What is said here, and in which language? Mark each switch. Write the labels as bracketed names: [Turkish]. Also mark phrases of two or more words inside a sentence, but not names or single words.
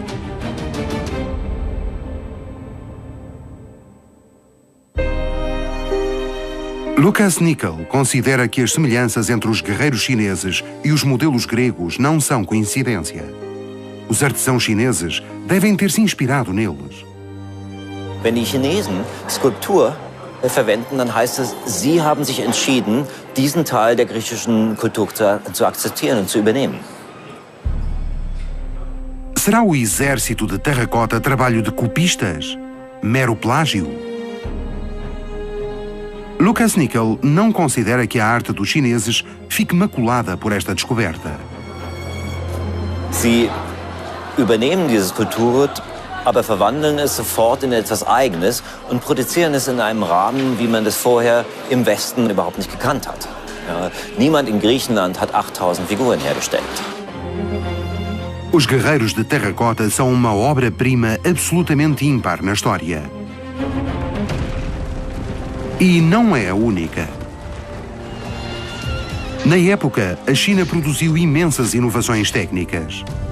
[Portuguese] Lucas Nickel considera que as semelhanças entre os guerreiros chineses e os modelos gregos não são coincidência. Os artesãos chineses devem ter se inspirado neles. [German] Wenn die Chinesen Skulptur verwenden, dann heißt es, sie haben sich entschieden, diesen Teil der griechischen Kultur zu akzeptieren und zu übernehmen. [Portuguese] Será o exército de terracota trabalho de copistas? Mero plágio? Lucas Nickel não considera que a arte dos chineses fique maculada por esta descoberta. [German] Sie übernehmen diese Kultur, aber verwandeln es sofort in etwas Eigenes und produzieren es in einem Rahmen, wie man das vorher im Westen überhaupt nicht gekannt hat. Ja, niemand in Griechenland hat 8000 Figuren hergestellt. [Portuguese] Os guerreiros de terracota são uma obra-prima absolutamente ímpar na história. E não é a única. Na época, a China produziu imensas inovações técnicas.